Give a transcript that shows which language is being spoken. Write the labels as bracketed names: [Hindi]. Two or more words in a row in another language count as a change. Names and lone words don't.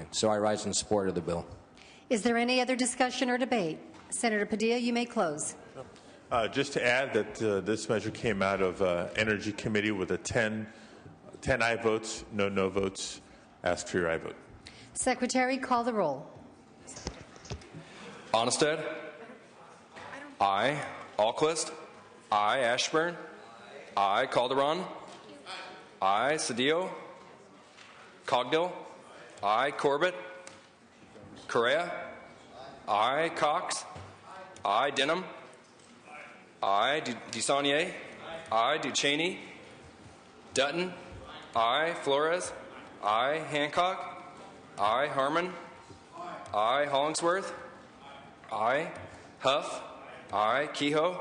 [English] So I rise in support of the bill. Is there any other discussion or debate? Senator Padilla, you may close. Just to add that this measure came out of Energy Committee with a 10 aye votes, no votes. Ask for your aye vote. Secretary, call the roll. Onnested? Aye. Alquist? Aye. Ashburn? Aye. Calderon? Aye. Cedillo? Cogdill? Aye. Corbett? Correa? I. Cox. I. Denham. I. DeSaulnier. I. Duchesne. Dutton. I. Flores. I. Hancock. I. Harmon. I. Hollingsworth. I. Huff. I. Kehoe.